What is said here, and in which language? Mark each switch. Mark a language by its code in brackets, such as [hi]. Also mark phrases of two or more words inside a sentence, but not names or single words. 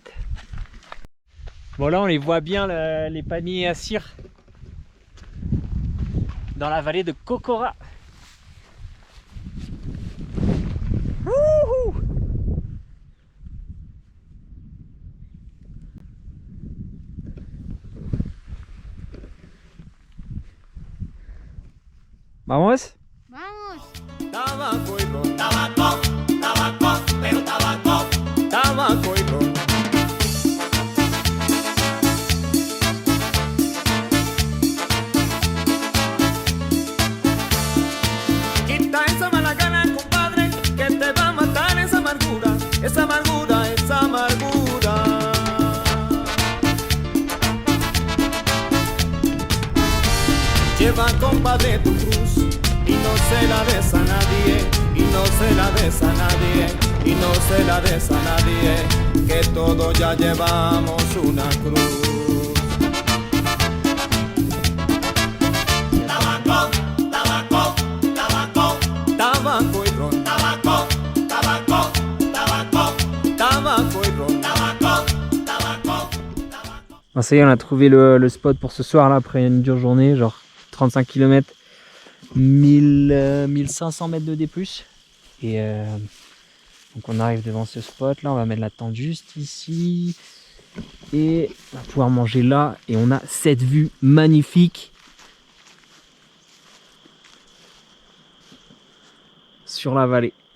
[fr] Bon là on les voit bien les palmiers à cire dans la vallée de Kokora. Wouhou! [es] Vamos? Tabaco y ron. Tabaco, tabaco, pero tabaco, tabaco y ron. Quita esa mala gana, compadre, que te va a matar esa amargura, esa amargura, esa amargura. Lleva, compadre, tu cruz y no se la des a nadie, y no se la des a nadie, y no se la des a nadie, que todos ya llevamos una cruz. Tabaco, tabaco, tabaco, tabaco y ron. Tabaco, tabaco, tabaco, tabaco y ron. Tabaco, tabaco, tabaco. [fr] Bon, ça y est, on a trouvé le spot pour ce soir là après une dure journée, genre 35 km. 1500 mètres de D+. Et donc on arrive devant ce spot là, on va mettre la tente juste ici. Et on va pouvoir manger là. Et on a cette vue magnifique sur la vallée.